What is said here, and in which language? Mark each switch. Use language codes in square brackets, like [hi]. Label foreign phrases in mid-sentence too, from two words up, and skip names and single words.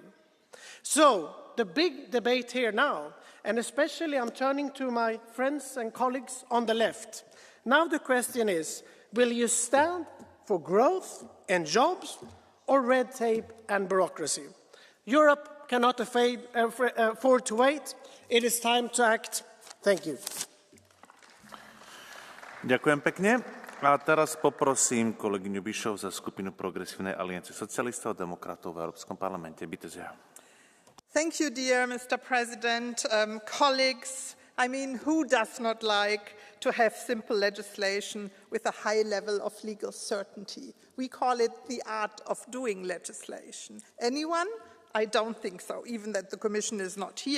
[en] So, the big debate here now, and especially I'm turning to my friends and colleagues on the left. Now the question is, will you stand for growth and jobs or red tape and bureaucracy? Europe cannot afford to wait. It is time to act. Thank you. [sk] Ďakujem pekne. A teraz poprosím kolegyňu Bischoff za skupinu Progresívnej aliancie socialistov a demokratov v Európskom parlamente. [de] Bitte sehr. [en] Thank you, dear Mr. President. Colleagues, I mean, who does not like to have simple legislation with a high level of legal certainty? We call it the art of doing legislation. Anyone? I don't think so, even that the Commission is not here.